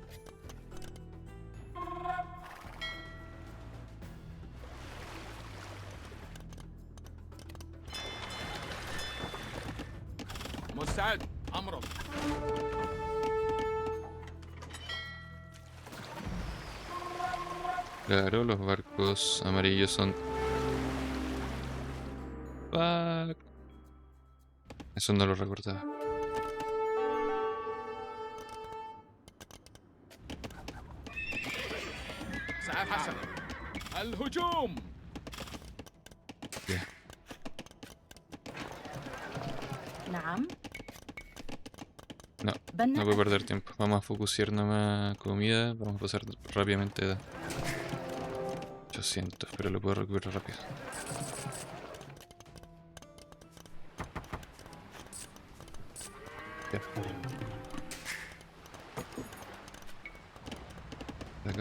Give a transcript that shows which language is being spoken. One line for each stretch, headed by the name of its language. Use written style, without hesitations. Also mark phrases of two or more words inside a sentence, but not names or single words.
Arabic: مستعد. أمر.
Spanish: Claro, los barcos amarillos son... Fuck. Eso no lo recordaba.
Arabic: سأفعل. الهجوم.
Spanish: Ya.
Arabic: نعم.
Spanish: No
Arabic: بناء.
Spanish: puedo perder tiempo. Vamos a focusear nomás comida. Vamos a pasar rápidamente de 800, pero lo puedo recuperar rápido. Ya. Sacar